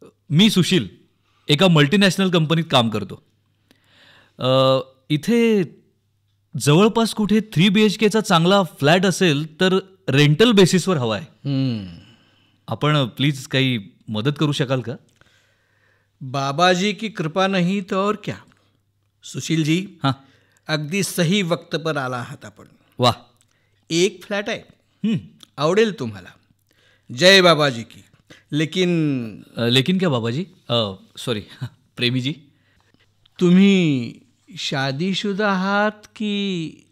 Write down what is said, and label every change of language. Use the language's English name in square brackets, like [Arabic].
[Marathi] मी सुशील एका मल्टीनॅशनल कंपनीत काम करतो. इथे जवळपास कुठे 3 BHKचा चांगला फ्लॅट असेल तर रेंटल बेसिसवर हवा आहे. आपण प्लीज काही मदत करू शकाल का? [Hindi] बाबाजी की कृपा नहीं तो और क्या. सुशील जी, हां. [Marathi] अगदी सही वक्त पर आला आहात आपण. वा. एक फ्लॅट आहे, आवडेल तुम्हाला. [Hindi] जय बाबाजी की. लेकिन क्या बाबाजी? सॉरी प्रेमीजी. [Marathi] तुम्ही शादीशुदा आहात की?